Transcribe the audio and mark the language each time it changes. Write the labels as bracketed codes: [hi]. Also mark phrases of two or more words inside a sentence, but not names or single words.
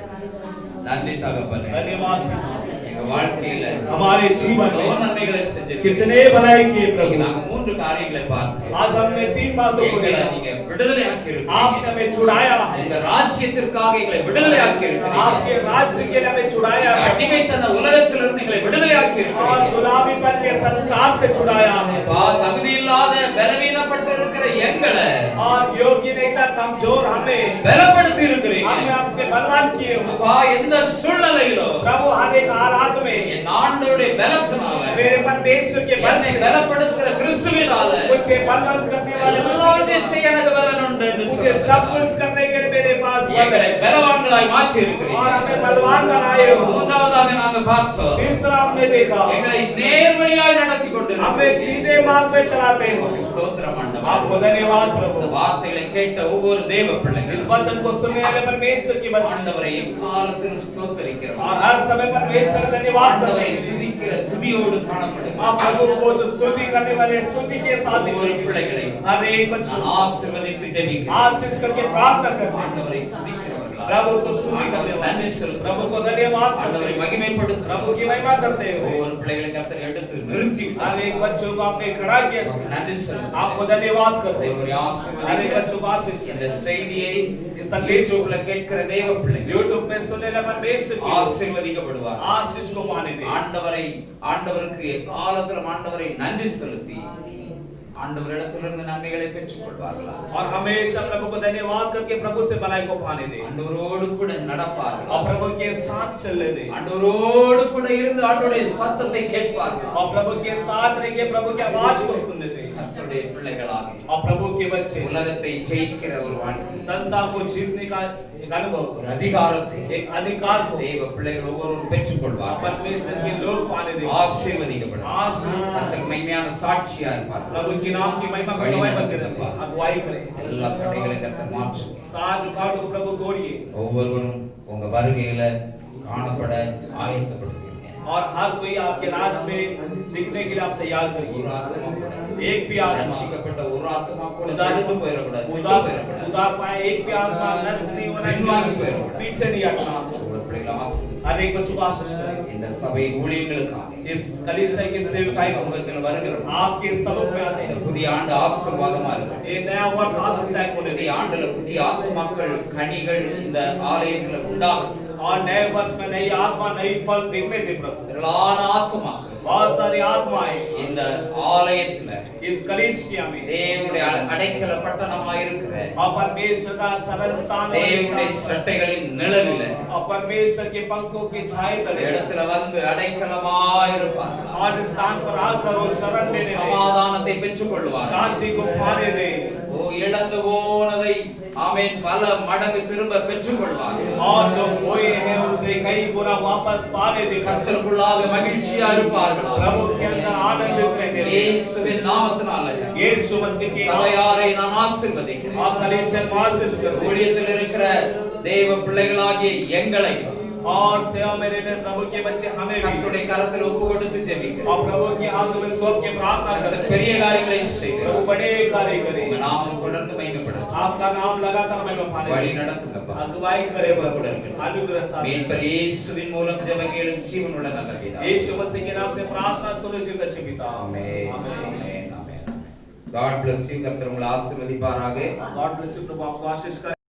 [ta] நன்றி தகப்பனே. [hi] धन्यवाद [ta] எங்க வாழ்க்கையில [hi] हमारे जीवन [ta] எவ்வளவு [hi] में [ta] நன்மைகளை செஞ்சிருக்கீங்க. [hi] कितने भलाई किए प्रभु। [ta] நாங்க மூன்று காரியங்களை பார்த்தோம். [hi] आज हमने 3 बातों को [ta] எங்களை [hi] देखा। [ta] நீங்க விடுதலை ஆக்கி [hi] आपने [ta] இருக்கீங்க. [hi] हमें छुड़ाया है। [ta] உங்க ராஜ்யத்திற்காக எங்களை விடுதலை ஆக்கி இருக்கீங்க. [hi] आपके राज्य के लिए हमें छुड़ाया है [ta] அடிமைத்தன உலகத்திலிருந்து எங்களை விடுதலை ஆக்கி [hi] और [ta] இருக்கீங்க. [hi] गुलामीपन के संसार से छुड़ाया है [ta] தகுதி இல்லாத பலவீனப்பட்டு இருக்கிற எங்களை [hi] और योग्य नहीं था कमजोर हमें [ta] பலப்படுத்தி இருக்கிறீங்க. [hi] हमें आपके बलवान किए हो। [ta] அப்பா எந்த சூழ்நிலையிலும் [hi] प्रभु हर एक हालात में [ta] என் ஆண்டவருடைய பலத்தினால [hi] मेरे परमेश्वर के बल [ta] என்னை [hi] से [ta] பலப்படுத்துகிற கிறிஸ்துவினால [hi] मुझे बलवान करने वाले [ta] எல்லாவற்றையும் செய்ய எனக்கு பலன் உண்டு என்று [hi] मुझे [ta] சொல்லுகிறார். [hi] सब कुछ करने के लिए मेरे पास बल [ta] எங்களை [hi] है [ta] பலவான்களாய் மாற்றி [hi] और [ta] இருக்கிறீங்க. [hi] हमें बलवान बनाए हो। [ta] மூன்றாவதாக நாங்க பார்த்தோம் [hi] तीसरा हमने देखा [ta] எங்களை நேர்வழியாய் நடத்தி [hi] हमें [ta] கொண்டிருக்கிறீங்க. [hi] सीधे मार्ग पे चलाते हो। [ta] ஸ்தோத்திரம் ஆண்டவரே. [hi] आपको धन्यवाद [ta] இந்த [hi] प्रभु। [ta] வார்த்தைகளை கேட்ட ஒவ்வொரு தேவ [hi] इस [ta] பிள்ளைகளும் [hi] वचन को सुनने वाले परमेश्वर की बच्चे [ta] ஆண்டவரை எக்காலத்திலும் ஸ்தோத்தரிக்கிறோம். [hi] और हर समय परमेश्वर का धन्यवाद करते [ta] ஆண்டவரை [hi] हैं। [ta] துதிக்கிற துதியோடு காணப்படும் [hi] आप प्रभु को जो स्तुति करने वाले स्तुति के साथ [ta] ஒவ்வொரு [hi] दिखेंगे। [ta] பிள்ளைகளை [hi] हर एक बच्चे [ta] நான் ஆசீர்வதித்து ஜெபிக்கிறேன். [hi] आशीष करके प्रार्थना करते हैं। [ta] ஆண்டவரை துதிக்கிறவர்களா [hi] प्रभु को स्तुति करते [ta] ஆண்டவரை [hi] हैं। [ta] நன்றி செலுத்துகிறோம். [hi] प्रभु को धन्यवाद करते [ta] ஆண்டவரை [hi] हैं। [ta] மகிமைப்படுத்துகிறோம். [hi] प्रभु की महिमा करते हुए [ta] ஒவ்வொரு பிள்ளைகளை கர்த்தர் எடுத்து நிறுத்தி [hi] हर एक बच्चों को आपने खड़ा किया। [ta] நன்றி செலுத்துகிறோம். [hi] आपको धन्यवाद करते हैं। [ta] ஒவ்வொரு [hi] हर एक [ta] ஆசீர்வதிக்கிறோம். [hi] बच्चों को आशीष [ta] இந்த செய்தியை [hi] इस संदेश को [ta] யூடியூப்ல கேட்கிற தேவ பிள்ளைகள் [hi] यूट्यूब पे सुनने वाले परमेश्वर की [ta] ஆசீர்வதிக்கப்படுவார். [hi] आशीष को पाने दें। [ta] ஆண்டவருக்கு எக்காலத்திலும் ஆண்டவரை நன்றி செலுத்தி ஆண்டவரிடத்திலிருந்து நன்மைகளை பெற்றுக் கொள்வார்களா. [hi] और हमेशा प्रभु को धन्यवाद करके प्रभु से भलाई को पाने दें [ta] ஆண்டவரோடு கூட நடப்பார்கள். [hi] और प्रभु के साथ चलने दें [ta] ஆண்டவரோடு கூட இருந்து ஆண்டவருடைய சத்தத்தை கேட்பார்கள். [hi] और प्रभु के साथ रह के प्रभु की आवाज को सुनने दें [ta] கர்த்தருடைய பிள்ளைகளாக [hi] और प्रभु के बच्चे [ta] உலகத்தை ஜெயிக்கிற ஒரு வாழ்க்கை, [hi] संसार को जीतने का एक अनुभव, [ta] ஒரு அதிகாரத்தை [hi] एक अधिकार को [ta] தேவ பிள்ளைகள் ஒவ்வொருவரும் பெற்றுக் கொள்வார்கள். [hi] परमेश्वर के लोग पाने दें। [ta] ஆசீர்வதிக்கப்படும். [hi] आशीष [ta] கர்த்தர் மெய்மையான சாட்சியா இருப்பார்கள். [hi] प्रभु के नाम की महिमा को अगुवाई करें। [ta] எல்லா தடைகளை கர்த்தர் மாற்றும். [hi] सात रुकावट को प्रभु तोड़िए [ta] ஒவ்வொருவரும் உங்க வருகையில காணப்பட ஆயத்தப்படுவீங்க. [hi] और हर कोई आपके राज में दिखने के लिए आप तैयार [ta] ஒரு [hi] करिए। [ta] ஆத்மா கூட [hi] एक भी आत्मा [ta] ரட்சிக்கப்பட்ட ஒரு ஆத்மா கூட [hi] उदार [ta] தடுத்து போயிடக்கூடாது. [hi] उदार पाए एक भी आत्मा नष्ट नहीं होना चाहिए, पीछे नहीं हटना। [ta] ஒரு பிள்ளைகளை ஆசீர்வதிங்க. [hi] हर एक बच्चों को आशीष करें। [ta] இந்த சபை ஊழியங்களுக்காக [hi] इस कलीसिया के सेवकाई को [ta] சமூகத்தில் வருகிற [hi] आपके सबक में आते [ta] இந்த [hi] हैं। [ta] புதிய ஆண்டு ஆசீர்வாதமா இருக்கும். [hi] ये नया वर्ष आशीषदायक होने [ta] புதிய [hi] दें [ta] ஆண்டுல புதிய ஆத்மாக்கள் கனிகள் இந்த ஆலயத்துல உண்டாகும். [hi] और नए वर्ष में नई आत्मा नई फल देखने दे प्रभु। [ta] திரளான ஆத்மாக்கள் [hi] बहुत सारी आत्माएं [ta] இந்த ஆலயத்துல [hi] इस कलीसिया में [ta] தேவனுடைய அடைக்கல பட்டணமா இருக்கிற [hi] और परमेश्वर का शरण स्थान [ta] தேவனுடைய சட்டைகளின் நிழலில [hi] और परमेश्वर के पंखों की छाया [ta] இந்த [hi] तले [ta] இடத்துல வந்து அடைக்கலமா இருப்பார்கள். [hi] और इस स्थान पर आकर वो शरण लेने दे, [ta] சமாதானத்தை பெற்றுக் கொள்வார்கள். [hi] शांति को पाने दे [ta] ஓ இழந்து போனதை ஆமென் பல மடங்கு திரும்ப பெற்றுக் கொள்வார்கள். [hi] और जो खोए हैं उसे कई गुना वापस पाने दे। [ta] கர்த்தருக்குள்ளாக மகிழ்ச்சியா இருப்பார்கள். [hi] प्रभु के अंदर आनंदित रहने दे। [ta] இயேசுவின் நாமத்தினால [hi] यीशु मसीह की [ta] சபையாரை நான் ஆசீர்வதிக்கிறேன். [hi] आप कलीसिया को आशीष करो। [ta] ஊழியத்தில் இருக்கிற தேவ பிள்ளைகளாகிய எங்களை [hi] और सेवा में रहने प्रभु के बच्चे हमें भी [ta] கர்த்தருடைய கரத்தில் ஒப்பு கொடுத்து ஜெபிக்கிறேன். [hi] और प्रभु की हाथ में सौंप के प्रार्थना [ta] கர்த்தர் [hi] करते [ta] பெரிய காரியங்களை [hi] प्रभु [ta] செய்கிறார். [hi] बड़े कार्य करे। [ta] உங்க நாமம் தொடர்ந்து மகிமைப்படும். [hi] आपका नाम लगातार महिमा पाने [ta] வழி [hi] दे। [ta] நடத்துங்கப்பா. [hi] अगुवाई करे प्रभु, अनुग्रह साथ। [ta] மீட்பர் இயேசுவின் மூலம் ஜெபம் கேளும் ஜீவனுள்ள நல்ல பிதாவே. [hi] यीशु मसीह के नाम से प्रार्थना सुनो जीवित अच्छे पिता। [ta] ஆமென். [hi] आमेन। [ta] ஆமென். ஆமென். [en] God bless you. [ta] கர்த்தர் உங்களை ஆசீர்வதிப்பாராக. [en] God bless you [hi] प्रभु आपको आशीष करे।